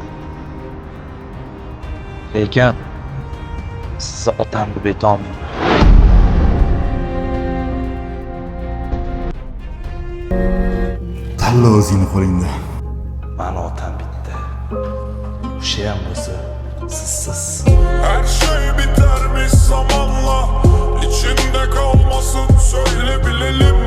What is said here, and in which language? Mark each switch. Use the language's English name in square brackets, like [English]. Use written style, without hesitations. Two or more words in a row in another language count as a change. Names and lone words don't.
[Uzbek] Lekin sizni otamni betolmayman. Tanla o'zingni qo'lingda. Mani otam bitta. O'sha ham bo'lsa, sizsiz. [Turkish] Her şey bitermiş zamanla, içinde kalmasın söyle bilelim.